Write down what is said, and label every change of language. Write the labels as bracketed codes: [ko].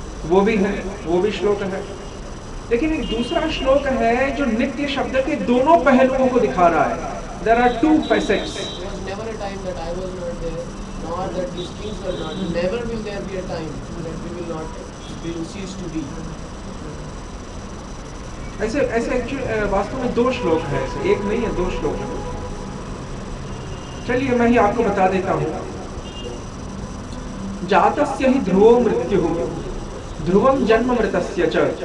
[hi] वो भी है, वो भी श्लोक है। लेकिन एक दूसरा श्लोक है जो नित्य शब्द के दोनों पहलुओं को दिखा रहा है। [en] There are 2 facets. Never a time that I was not there, nor that these things were not. Never will there be a time that we will not cease to be. [hi] ऐसे एक्चुअली वास्तव में 2 श्लोक हैं, एक नहीं है, 2 श्लोक हैं। चलिए मैं ही आपको बता देता हूँ। [sa] जातस्य ही ध्रुवो मृत्यु ध्रुवम जन्म मृतस्य च।